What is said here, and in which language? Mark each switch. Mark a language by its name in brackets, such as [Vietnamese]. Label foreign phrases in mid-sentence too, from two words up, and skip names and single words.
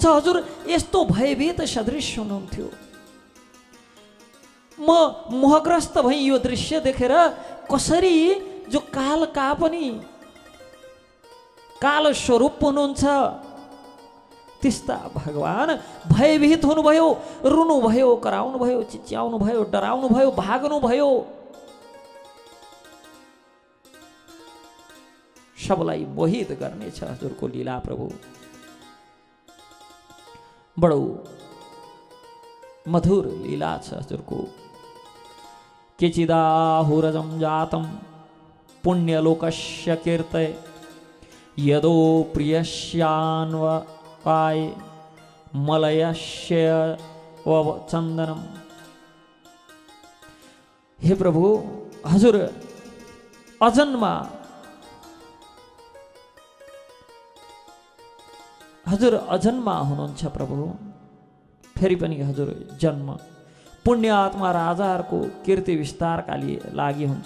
[Nepali] हजुर यस्तो भयभीत सदृश हुनुहुन्थ्यो। म मोहग्रस्त भई यो दृश्य देखेर कसरी जो कालका पनि काल स्वरूप हुनुहुन्छ त्यस्ता भगवान भयभीत हुनुभयो, रुनुभयो, कराउनुभयो, चिच्याउनुभयो, डराउनुभयो, भाग्नुभयो। सबलाई मोहित गर्नेछ हजुरको लीला प्रभु। बडो मधुर लीला छ हजुरको। [Sanskrit] केचिदाहुरजं जातं पुण्यलोकस्य कीर्तये यदो प्रियस्यान्वकाय मलयस्य चन्दनम। [Nepali] हे प्रभु, हजुर अजन्मा, हजुर अजन्मा हुनुहुन्छ प्रभु। फेरि पनि हजुर जन्म पुण्य आत्मा राजाहरूको कीर्ति विस्तारका लागि हुन्छ।